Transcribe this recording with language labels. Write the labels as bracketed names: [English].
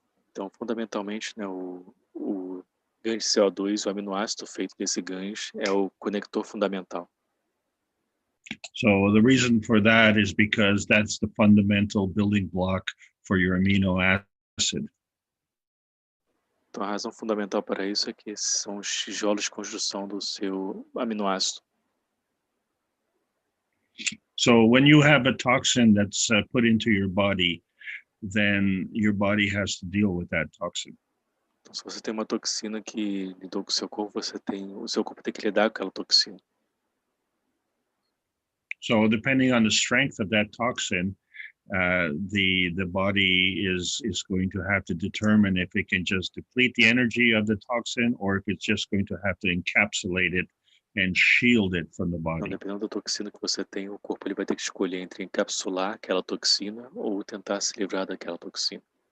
[Portuguese] Então, fundamentalmente, né, o gancho de CO2, o aminoácido feito desse gancho, é o conector fundamental. [English] So the reason for that is because that's the fundamental building block for your amino acid. [Portuguese] Então, a razão fundamental para isso é que esses são os tijolos de construção do seu aminoácido. [English] So when you have a toxin that's put into your body, then your body has to deal with that toxin. [Portuguese] Então, se você tem uma toxina que lidou com o seu corpo, o seu corpo tem que lidar com aquela toxina. [English] So depending on the strength of that toxin, the body is going to have to determine if it can just deplete the energy of the toxin or if it's just going to have to encapsulate it and shield it from the body. [Portuguese] Então, dependendo da toxina que você tem, o corpo ele vai ter que escolher entre encapsular aquela toxina ou tentar se livrar daquela toxina.